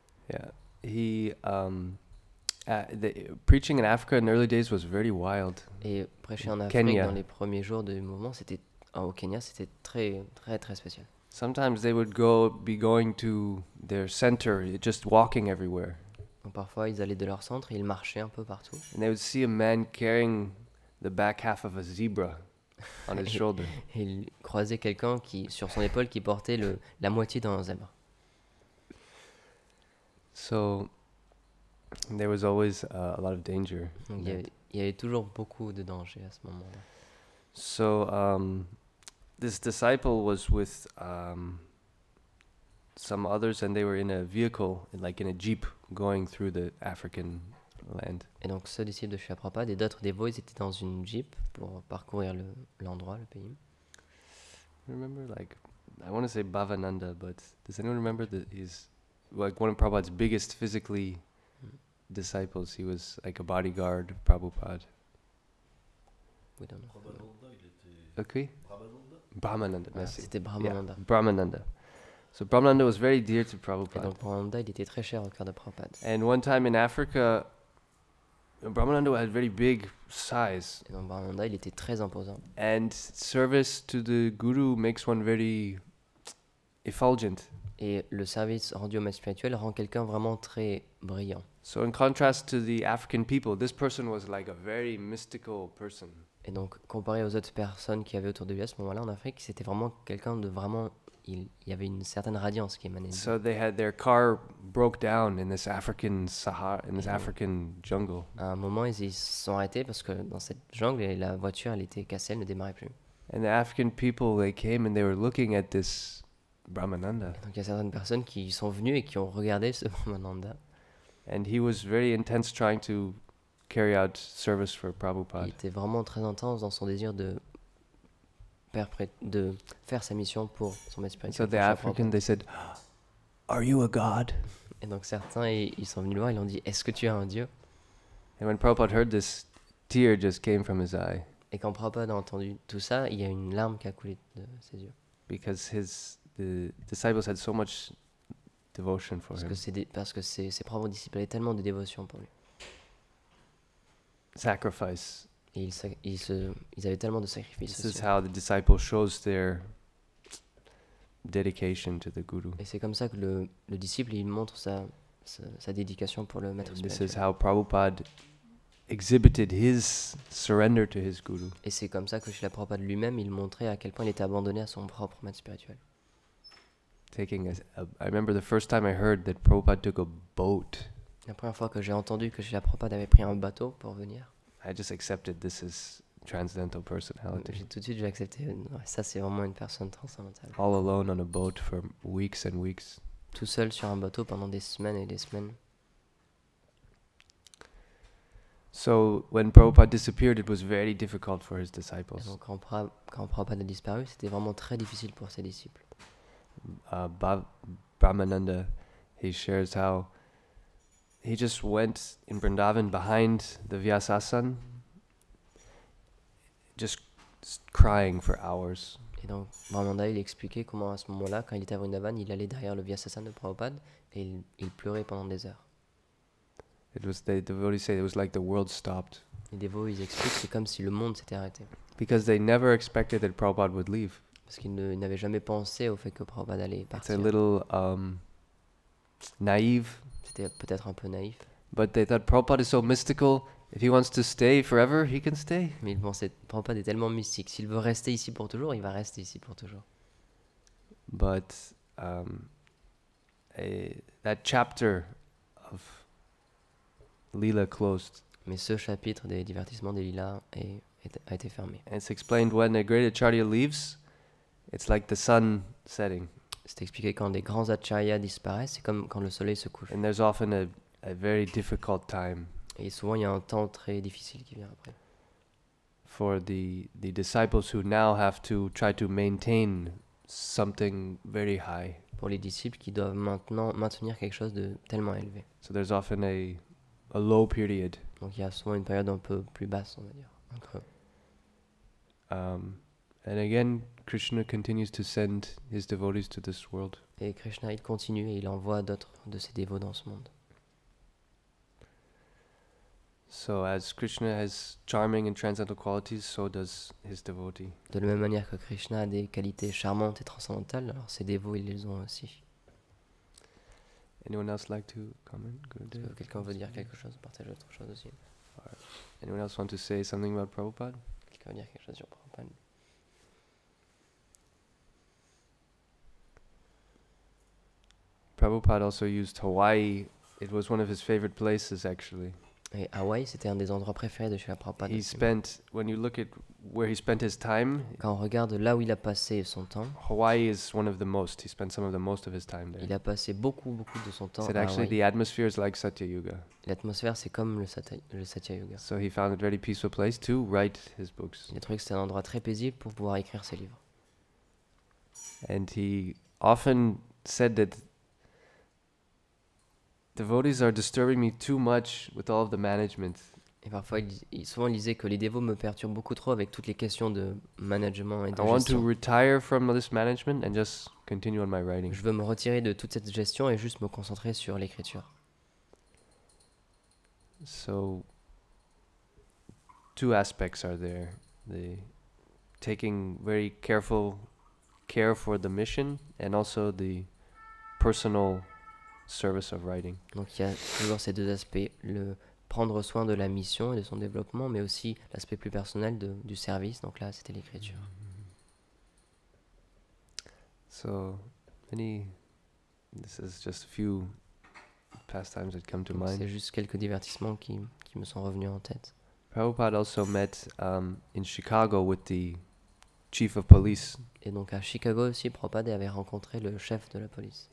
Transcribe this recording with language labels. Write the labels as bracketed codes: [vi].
[en] Yeah. He the preaching in Africa in the early days was very wild. [fr] Et prêcher en Afrique Kenya. dans les premiers jours du mouvement, c'était au Kenya, c'était très très très spécial. [en] Sometimes they would be going to their center, just walking everywhere. [fr] Donc parfois ils allaient de leur centre et ils marchaient un peu partout. [en] And they would see a man carrying the back half of a zebra on his shoulder. [fr] Et ils croisaient quelqu'un qui sur son épaule qui portait la moitié d'un zèbre. [en] So there was always a lot of danger. [fr] Donc il y avait toujours beaucoup de danger à ce moment-là. [en] So this disciple was with some others, and they were in a vehicle, like in a jeep, going through the African land. [fr] Et donc ce disciple de Srila Prabhupada et d'autres dévots, ils étaient dans une jeep pour parcourir l'endroit, le pays. [en] Remember, like, I want to say Bhavananda, but does anyone remember that he's like one of Prabhupada's biggest physically disciples? He was like a bodyguard of Prabhupada. We don't know. Okay. Brahmananda. [fr] Ah, c'était Brahmananda. [en] Yeah, Brahmananda. So Brahmananda was very dear to [fr] Et [en] Prabhupada. [fr] donc Brahmananda, il était très cher au cœur de Prabhupada. [en] And one time in Africa, Brahmananda had very big size. [fr] Et donc Brahmananda, il était très imposant. [en] And service to the guru makes one very effulgent. [fr] Et le service rendu au maître spirituel rend quelqu'un vraiment très brillant. [en] So in contrast to the African people, this person was like a very mystical person. [fr] Et donc comparé aux autres personnes qui avaient autour de lui à ce moment-là en Afrique, c'était vraiment quelqu'un de vraiment... Il y avait une certaine radiance qui émanait de lui. [en] So they had their car broke down in this African Sahara, in this African jungle. [fr] À un moment, ils se sont arrêtés parce que dans cette jungle, la voiture, elle était cassée, elle ne démarrait plus. [en] And the African people, they came and they were looking at this Brahmananda. [fr] Et donc il y a certaines personnes qui sont venues et qui ont regardé ce Brahmananda. [en] And he was very intense trying to carry out service for [fr] Il [en] Prabhupada. [fr] était vraiment très intense dans son désir de faire sa mission pour son maître spirituel. [en] So the [fr] pour Srila [en] African, [fr] Prabhupada. [en] they said, "Are you a god?" [fr] Et donc certains, ils sont venus le voir, ils lui ont dit, est-ce que tu es un dieu? [en] And when Prabhupada heard this, tear just came from his eye [fr] Et quand Prabhupada a entendu tout ça, il y a une larme qui a coulé de ses yeux. [en] because the disciples had so much devotion for him. [fr] Parce que ses propres disciples avaient tellement de dévotion pour lui. [en] Sacrifice. [fr] Et ils avaient tellement de sacrifices [en] This is [fr] aussi. [en] how the disciple shows their dedication to the guru. [fr] Et c'est comme ça que le disciple, il montre sa dédication pour le maître [en] And this is [fr] spirituel. [en] how Prabhupada exhibited his surrender to his guru. [fr] Et c'est comme ça que Srila Prabhupada lui-même, il montrait à quel point il était abandonné à son propre maître spirituel. [en] I remember the first time I heard that Prabhupada took a boat. [fr] La première fois que j'ai entendu que Srila Prabhupada avait pris un bateau pour venir, [en] I just accepted this is transcendental personality. [fr] tout de suite j'ai accepté, ouais, ça c'est vraiment une personne transcendantale. [en] All alone on a boat for weeks and weeks. [fr] tout seul sur un bateau pendant des semaines et des semaines. [en] So when Prabhupada disappeared, it was very difficult for his [fr] Et [en] disciples. [fr] donc quand Prabhupada a disparu, c'était vraiment très difficile pour ses disciples. [en] Brahmananda, he shares how he just went in Vrindavan behind the Vyasasan, just crying for hours. [fr] Et donc Brahmanda, il expliquait comment à ce moment-là, quand il était à Vrindavan, il allait derrière le Vyasasana de Prabhupada et il pleurait pendant des heures. [en] It was, the devotees say, it was like the world stopped. [fr] Les dévots, ils expliquent que c'est comme si le monde s'était arrêté. [en] Because they never expected that Prabhupada would leave. [fr] Parce qu'ils n'avaient jamais pensé au fait que Prabhupada allait [en] It's a little naive, [fr] C'était peut-être un peu naïf. [en] but they thought Prabhupada is so mystical. If he wants to stay forever, he can stay. [fr] Mais ils pensaient, Prabhupada est tellement mystique. S'il veut rester ici pour toujours, il va rester ici pour toujours. [en] But that chapter of Leela closed. [fr] Mais ce chapitre des divertissements des lilas a été fermé. [en] And it's explained when a great acharya leaves, it's like the sun setting. [fr] C'est expliqué quand les grands acharyas disparaissent, c'est comme quand le soleil se couche. [en] And there's often a very difficult time [fr] Et souvent, il y a un temps très difficile qui vient après. [en] for the disciples who now have to try to maintain something very high. [fr] Pour les disciples qui doivent maintenant maintenir quelque chose de tellement élevé. [en] So there's often a low period. [fr] Donc il y a souvent une période un peu plus basse, on va dire. Un creux. [en] And again, Krishna continues to send his devotees to this world. [fr] Et Krishna, il continue et il envoie d'autres de ses dévots dans ce monde. [en] So as Krishna has charming and transcendental qualities, so does his devotee. [fr] De la même manière que Krishna a des qualités charmantes et transcendantales, alors ses dévots, ils les ont aussi. [en] Anyone else like to comment? [fr] Est-ce que quelqu'un veut dire quelque chose, partager autre chose aussi? [en] Anyone else want to say something about Prabhupada? [fr] Quelqu'un veut dire quelque chose sur Prabhupada? [en] Prabhupada also used Hawaii. It was one of his favorite places, actually. [fr] Et Hawaï, c'était un des endroits préférés de Srila Prabhupada. [en] He spent, when you look at where he spent his time, [fr] Quand on regarde là où il a passé son temps, [en] Hawaii is one of the most. He spent some of the most of his time there. [fr] il a passé beaucoup de son temps [en] Said [fr] à [en] actually [fr] Hawaï. [en] the atmosphere is like Satya Yuga. [fr] L'atmosphère, c'est comme le Satya Yuga. [en] So he found it a very peaceful place to write his books. [fr] Il a trouvé que c'était un endroit très paisible pour pouvoir écrire ses livres. [en] And he often said that devotees are disturbing me too much with all of the management. [fr] Et parfois, souvent, il disait que les dévots me perturbent beaucoup trop avec toutes les questions de management et de [en] I want to [fr] gestion. [en] retire from this management and just continue on my writing. [fr] Je veux me retirer de toute cette gestion et juste me concentrer sur l'écriture. [en] So, two aspects are there. The taking very careful care for the mission and also the personal service of writing. [fr] Donc il y a toujours ces deux aspects, le prendre soin de la mission et de son développement, mais aussi l'aspect plus personnel du service. Donc là, c'était l'écriture. [en] So, this is just a few pastimes that come to [fr] Donc, [en] mind. [fr] c'est juste quelques divertissements qui me sont revenus en tête. [en] Prabhupada also met in Chicago with the chief of police. [fr] Et donc à Chicago aussi, Prabhupada avait rencontré le chef de la police.